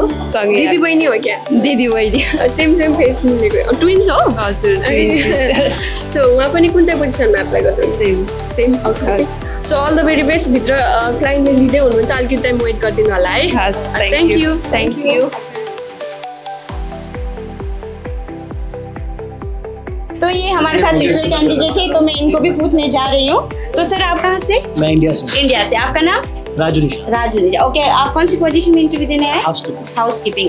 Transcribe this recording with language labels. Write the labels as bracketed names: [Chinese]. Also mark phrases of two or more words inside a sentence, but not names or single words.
[Nepali] सँगै। दिदी बहिनी हो क्या? दिदी बहिनी। [English] same face [Nepali] मिलेको। ट्विन्स हो? हजुर, सो उहाँ पनि कुन चाहिँ पोजिसनमा एप्लाई गर्छ? [English] Same housekeeping. So all the very best. [Nepali] भित्र क्लाइन्टले लिँदै हुनुहुन्छ, अलिकति [English] time wait [Nepali] गरिदिनु होला है। [English] thank you. [Hindi] तो ये हमारे साथ दूसरे कैंडिडेट है, तो मैं इनको भी पूछने जा रही हूँ। तो सर आप कहाँ से? मैं इंडिया से। इंडिया से। आपका नाम? राजू निशा। ओके, आप कौन सी पोजीशन में इंटरव्यू देने आए? हाउसकीपिंग।